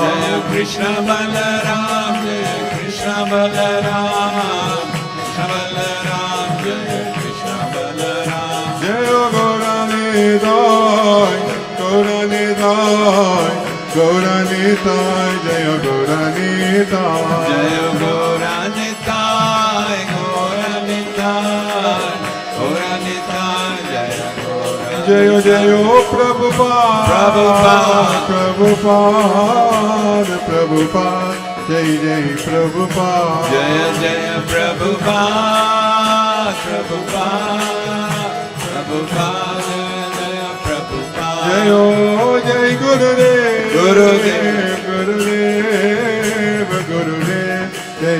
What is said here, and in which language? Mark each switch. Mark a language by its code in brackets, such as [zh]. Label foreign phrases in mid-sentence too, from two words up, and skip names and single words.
[sa] Jai Krishna Balaram, Jai Krishna Balaram, Krishna Balaram, Jai Krishna Balaram. Jai Gauranidai, Gauranidai, Gauranidai, Jai Gauranidai. Jai Gauranitai, Gauranitai, Gauranitai, Jai Gauranitai. Jai Jai Prabhupada, Prabhupada, Prabhupada, Prabhupada, Jai Jai Prabhupada. Jai Jai Prabhupada, Prabhupada, Prabhupada, Jai Prabhupada. Jai Jai Gurudev, Gurudev, Gurudev, Gurudev,